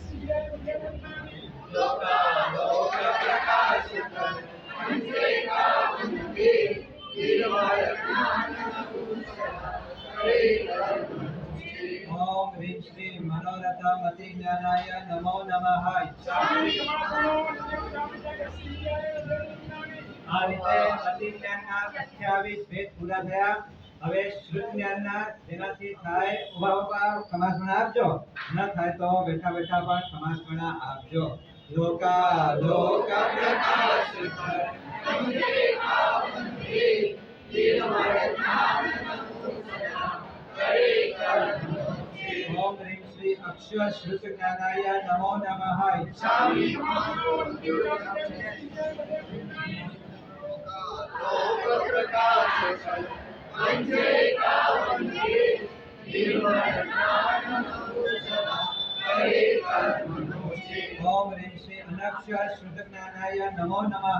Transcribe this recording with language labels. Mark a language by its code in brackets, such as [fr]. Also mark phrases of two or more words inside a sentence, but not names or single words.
[sa] ओम ह्रीं श्री मनोरथ मति ज्ञानाय नमो नमः स्वामी नमो वन्दे [gu] આ રીતે મતિ જ્ઞાનના 28 ભેદ પૂરા થયા. હવે શ્રુત જ્ઞાનના જેનાથી થાય ઉભા ઉભા સમાસમણા આપજો, ન થાય તો બેઠા બેઠા પણ સમાસમણા આપજો. [sa] લોકા લોક પ્રકાશિત ઓમ હ્રીં શ્રી અક્ષર શ્રુત જ્ઞાનાય નમો નમઃ स्वामी नमो वन्दे ओम ह्रीं श्री अनक्षर श्रुत ज्ञानाय नमो नमः